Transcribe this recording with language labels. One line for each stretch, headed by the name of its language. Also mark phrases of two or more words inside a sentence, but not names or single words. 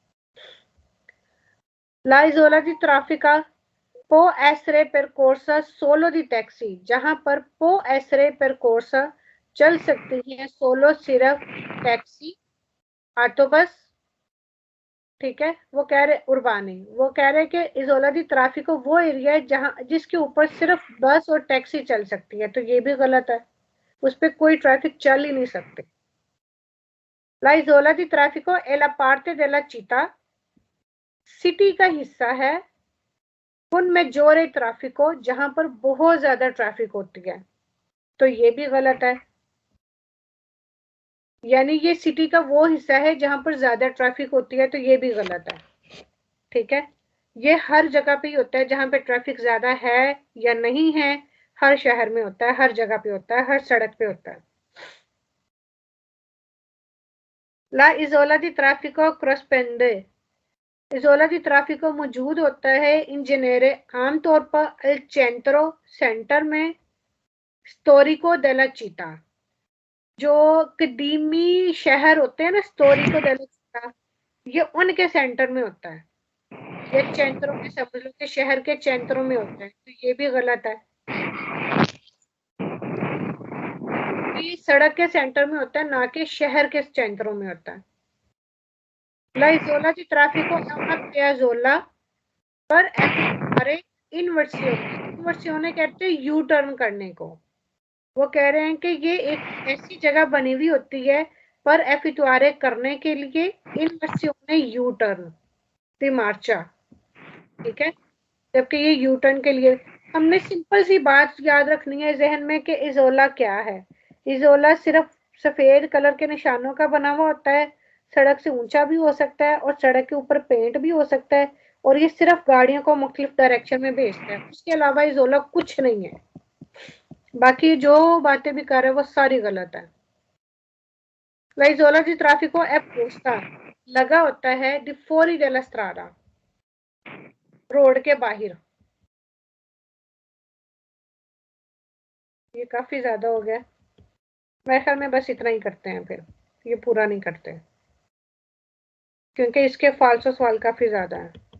Italian: la isola di traffico può essere percorsa solo dai taxi,
Urdu: جہاں پر
Italian: può essere percorsa
Urdu: چل سکتی ہے سولو، صرف ٹیکسی، آٹو بس. ٹھیک ہے، وہ کہہ رہے اربانی، وہ کہہ رہے کہ
Italian: isola di traffico
Urdu: وہ ایریا ہے جہاں جس کے اوپر صرف بس اور ٹیکسی چل سکتی ہے، تو یہ بھی غلط ہے، اس پر کوئی ٹریفک چل ہی نہیں سکتی.
Italian: la isola di traffico è la parte della città,
Urdu: سٹی کا حصہ ہے,
Italian: un maggiore traffico
Urdu: جہاں پر بہت زیادہ ٹریفک ہوتی ہے، تو یہ بھی غلط ہے، یعنی یہ سٹی کا وہ حصہ ہے جہاں پر زیادہ ٹریفک ہوتی ہے، تو یہ بھی غلط ہے. ٹھیک ہے، یہ ہر جگہ پہ ہی ہوتا ہے، جہاں پہ ٹریفک زیادہ ہے یا نہیں ہے، ہر شہر میں ہوتا ہے، ہر جگہ پہ ہوتا ہے، ہر سڑک پہ ہوتا ہے.
Italian: la isola di traffico corrisponde isola di traffico
Urdu: موجود ہوتا ہے
Italian: in genere
Urdu: عام طور پر
Italian: al centro
Urdu: سینٹر میں,
Italian: storico della città,
Urdu: جو قدیمی شہر ہوتے ہیں نا
Italian: storico della città,
Urdu: یہ ان کے سینٹر میں ہوتا ہے. یہ چینٹرو میں سمجھ لو کہ شہر کے چینٹرو میں ہوتا ہے، تو یہ بھی غلط ہے. یہ سڑک کے سینٹر میں ہوتا ہے، نہ کہ شہر کے سینٹروں میں ہوتا ہے.
Italian: La isola di traffico è una piazzola
Urdu: پر ہمارے انورسیونے کہتے ہیں یو ٹرن کرنے کو. وہ کہہ رہے ہیں کہ یہ ایک ایسی جگہ بنی ہوئی ہوتی ہے پر ایفیٹوارے کرنے کے لیے انورسیونے یو ٹرن
Italian: di marcia,
Urdu: ٹھیک ہے. جبکہ یہ یو ٹرن کے لیے ہم نے سمپل سی بات یاد رکھنی ہے ذہن میں کہ ایزولا کیا ہے. ایزولا صرف سفید کلر کے نشانوں کا بنا ہوا ہوتا ہے، سڑک سے اونچا بھی ہو سکتا ہے اور سڑک کے اوپر پینٹ بھی ہو سکتا ہے، اور یہ صرف گاڑیوں کو مختلف ڈائریکشن میں بھیجتا ہے. اس کے علاوہ ایزولا کچھ نہیں ہے۔ باقی جو باتیں بھی کر رہے ہیں وہ ساری غلط ہے.
Italian: La isola di traffico è posta,
Urdu: لگا ہوتا ہے
Italian: di fuori della strada,
Urdu: روڈ کے باہر. یہ کافی زیادہ ہو گیا، میرے خیال میں بس اتنا ہی کرتے ہیں، پھر یہ پورا نہیں کرتے کیونکہ اس کے فالسو سوال کافی زیادہ ہے.